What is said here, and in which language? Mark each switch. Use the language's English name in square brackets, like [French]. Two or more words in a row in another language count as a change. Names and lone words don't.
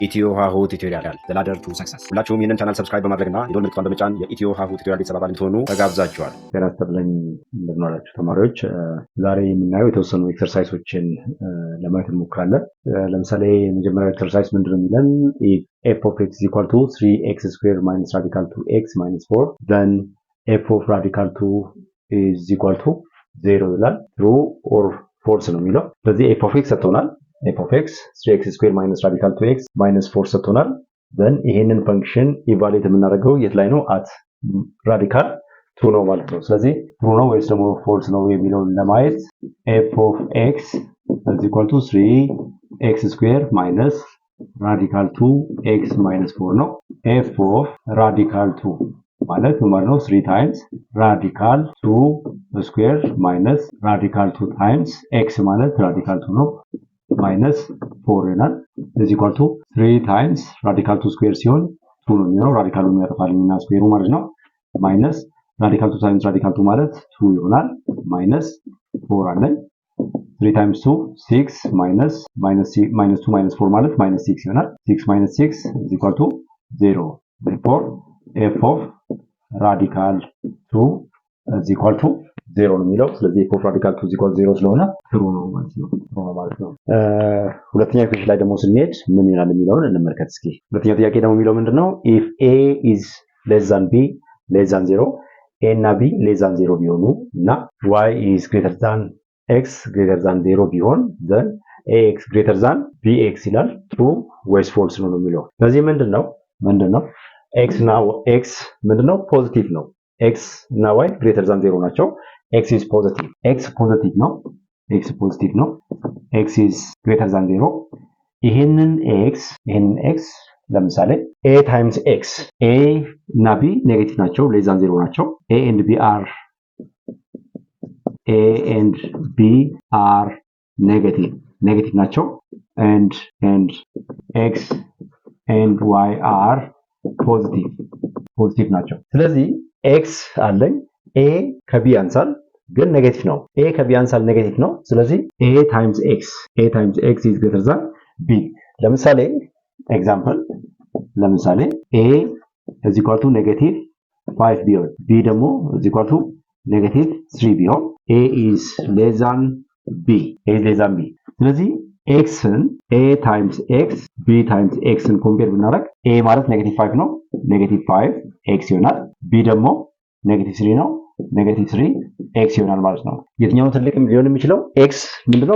[English] Ethio-Hahu tutorial the ladder to success [Amharic] ሁላችሁም ይህንን ቻናል ሰብስክራይብ በማድረግና የደወል ምልክቱን በመጫን የኢትዮ-ሃሁ ቱቶሪያል ቤተሰብ አባል እንድትሆኑ ተጋብዛችኋል። ጤና ይስጥልኝ እንደምን ዋላችሁ ተማሪዎች። ዛሬ የምናየው የተወሰኑ ኤክሰርሳይሶችን ለማየት እንሞክራለን። ለምሳሌ የመጀመሪያው ኤክሰርሳይዝ ምንድነው የሚለን [English] if f of x is equal to 3x squared minus radical 2x minus 4 then f of radical 2 is equal to 0 [Amharic] ይላል። [English] true or false [Amharic] ነው የሚለው። ስለዚህ [English] f of x [Amharic] ሰጥቶናል። [English] f of x 3x squared minus radical 2x minus 4 [Amharic] ሰጥቶናል። then ይሄንን ፈንክሽን ኢቫሉዌት የምናደርገው የት ላይ ነው? [English] at radical 2 [Amharic] ነው ማለት ነው። ስለዚህ true ነው ወይስ ደግሞ false ነው የሚለውን ለማየት [English] f of x is equal to 3x squared minus radical 2x minus 4 ነው። f of radical 2 [Amharic] ማለት ነው [English] 3 times radical 2 square minus radical 2 times x ማለት radical 2 ነው minus 4 ይሆናል is equal to 3 times radical 2 square ሲሆን [Amharic] 2 ነው የሚሆነው radical የሚያጠፋልኝና ስኩዌሩ ማለት ነው [English] minus radical 2 times radical 2 [Amharic] ማለት 2 ይሆናል [English] minus 4 [Amharic] አለን [English] 3 times 2 6 minus 2 minus 4 [Amharic] ማለት [English] minus 6 [Amharic] ይሆናል [English] 6 minus 6 is equal to 0 therefore f of radical 2 is equal to 0 [Amharic] ነው የሚለው። ስለዚህ [English] f of radical 2 is equal to 0 [Amharic] ስለሆነ true ነው ማለት ነው። ሁለተኛ ኢኩዌሽን ላይ ደግሞ ስንሄድ ምን ይላል የሚለውን እንመልከት እስኪ። ሁለተኛ ጥያቄ ደግሞ የሚለው ምንድነው? [English] if a is less than b less than 0 a እና b less than 0 [Amharic] ቢሆኑ እና [English] y is greater than x greater than 0 ቢሆን then ax greater than bx ይላል። true ወይስ false [Amharic] ነው የሚለው። ስለዚህ ምንድነው [English] x እና x ምንድነው? [Amharic] ፖዚቲቭ ነው። x እና y [English] greater than 0 [Amharic] ናቸው። [English] x is positive. x positive ነው። x is greater than 0. [Amharic] ይሄንን x ለምሳሌ [English] a times x [Amharic] a እና b ኔጌቲቭ ናቸው [English] less than 0 [Amharic] ናቸው. [English] a and b are negative [Amharic] ናቸው [English] and x and y are positive [Amharic] ናቸው። ስለዚህ x አለኝ a ከb አንፃር ግን ኔጌቲቭ ነው። a ከb አንፃር ኔጌቲቭ ነው። ስለዚህ [English] a times x is greater than b። [Amharic] ለምሳሌ a [English] is equal to negative 5 [Amharic] ቢሆን b ደግሞ [English] is equal to negative 3 [Amharic] ቢሆን [English] a is less than b [Amharic] ስለዚህ xን [English] a times x b times [Amharic] xን ኮምፔር ብናደርግ a ማለት [English] negative 5 [Amharic] ነው [English] negative 5 x [Amharic] ይሆናል b ደግሞ [English] negative 3 [Amharic] ነው [English] negative 3 x [Amharic] ይሆናል ማለት ነው። የትኛው ትልቅ ሊሆን የሚችለው x ምንድነው?